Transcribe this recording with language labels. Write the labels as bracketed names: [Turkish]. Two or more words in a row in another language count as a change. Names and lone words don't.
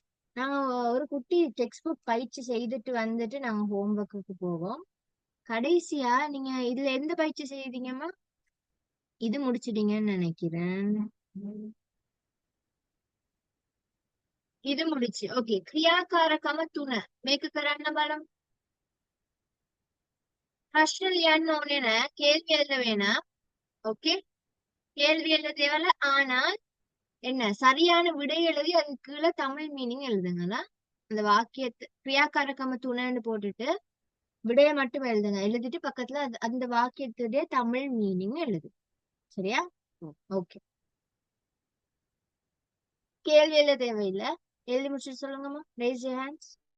[Tamil] நாங்க ஒரு குட்டி [English] text book [Tamil] பயிற்சி செய்துட்டு வந்துட்டு நாங்க [English] home work [Tamil] போவோம். கடைசியா நீங்க இதுல எந்த பயிற்சி செய்தீங்கம்மா? இது முடிச்சிட்டீங்கன்னு நினைக்கிறேன். இது முடிச்சு ஓகே. [Sinhala] ක්‍රියාකාරකම 3 මේක කරන්න බලමු. ප්‍රශ්න ලියන්න ඕනේ නෑ, [Tamil] கேள்வி எழுத வேணாம். ஓகே, கேள்வி எழுத தேவையில்ல. ஆனால் என்ன சரியான விடை எழுதி அதுக்கு கீழே தமிழ் மீனிங் எழுதுங்களா. அந்த வாக்கியத்தை ක්‍රියාකාරකම 3ன்னு போட்டுட்டு விடைய மட்டும் எழுதுங்க. எழுதிட்டு பக்கத்துல அந்த வாக்கியத்துடைய தமிழ் மீனிங் எழுது. சரியா? ஓகே. கேள்வி எழுத தேவையில்லை. எழுதி முடிச்சுட்டு சொல்லுங்கம்மா. [English] raise your hands.